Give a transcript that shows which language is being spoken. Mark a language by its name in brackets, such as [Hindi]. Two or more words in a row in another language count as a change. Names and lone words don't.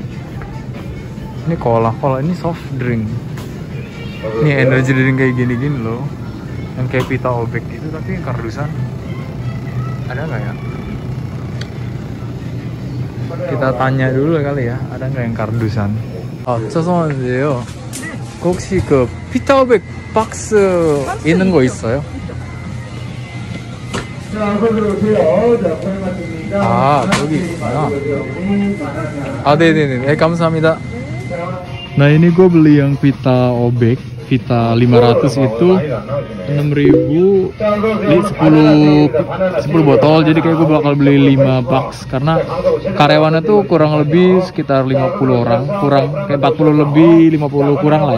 [Indonesian] Ini cola, ini [English] soft drink. [Indonesian] Ini [English] energy drink [Indonesian] kayak gini loh. Yang kayak pita obek gitu, tapi yang kardusan. Ada nggak ya? Kita tanya dulu kali ya, ada nggak yang kardusan? [Korean] 죄송한데요. 혹시 그 피타 오백 박스 있는 거 있어요? 아, 여기 있구나. 아, 네네네. 네, 감사합니다. [Indonesian] Nah ini gue beli yang Vita Obek, Vita 500 itu 6.000 10 botol. Jadi kayak gue bakal beli 5 box karena karyawannya tuh kurang lebih sekitar 50 orang, kurang kayak 40 lebih 50 kurang lah ya.